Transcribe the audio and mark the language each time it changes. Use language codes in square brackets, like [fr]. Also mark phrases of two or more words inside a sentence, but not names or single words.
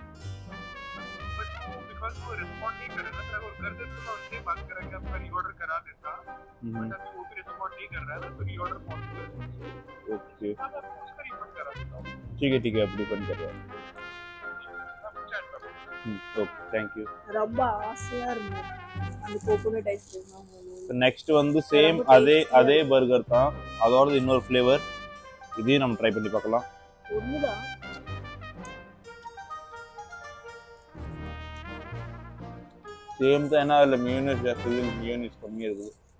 [hi] वो रिस्पॉन्ड नहीं कर रहा ना सर, और कर देते तो मैं उनसे बात करा कि आपका रीऑर्डर करा देता, बट अभी वो भी रिस्पॉन्ड नहीं कर रहा है ना, तो [en] reorder possible [hi] है। ओके हाँ, मैं उसका रिफंड करा देता हूँ। ठीक है, आप रिफंड कर रहे हैं। आप चैट कर [en] Okay, thank you. [ta] ரொம்ப ஆசையா இருந்தது அந்த [en] coconut ice cream. [ta] நெக்ஸ்ட் வந்து சேம் அதே பர்கர் தான், அதோட இன்னொரு ஃப்ளேவர். இதையும் நம்ம ட்ரை பண்ணி பார்க்கலாம். ஒண்ணுதான். சேம் தான், ஏன்னா அதில் மியூனிஸ் ஜாஸ்தி, மியூனிஸ் கம்மியாக இருக்குது.